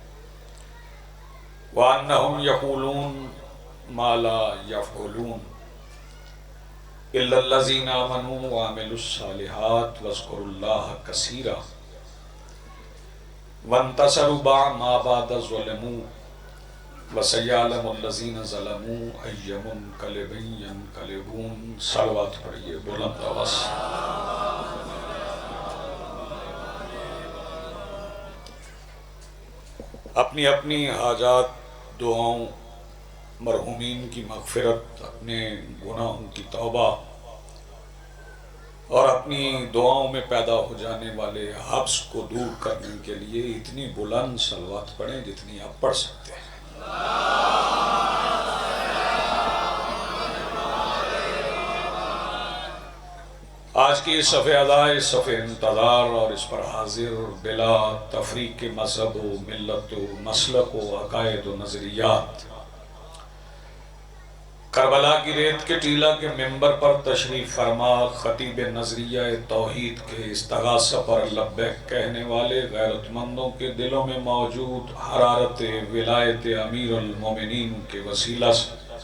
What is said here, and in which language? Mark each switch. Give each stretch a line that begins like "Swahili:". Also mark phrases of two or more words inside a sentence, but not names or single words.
Arabic: وأنهم يقولون ما لا يفعلون إلا الذين آمنوا وعملوا الصالحات واذكروا الله كثيرا وانتصروا بعد ما بعد ظلموا وسيعلم الذين ظلموا أي منقلب ينقلبون.
Urdu: صلوات پڑھیے بلند آواز. اپنی اپنی حاجات، دعاؤں، مرحومین کی مغفرت، اپنے گناہوں کی توبہ اور اپنی دعاؤں میں پیدا ہو جانے والے حبس کو دور کرنے کے لیے اتنی بلند صلوات پڑھیں جتنی آپ پڑھ سکتے ہیں. آج کی اس صفحہ ادا، اس صفحہ انتظار اور اس پر حاضر بلا تفریق مذہب و ملت و مسلک و عقائد و نظریات، کربلا کی ریت کے ٹیلہ کے ممبر پر تشریف فرما خطیب نظریہ توحید کے استغاثہ پر لبیک کہنے والے غیرت مندوں کے دلوں میں موجود حرارت ولایت امیر المومنین کے وسیلہ سے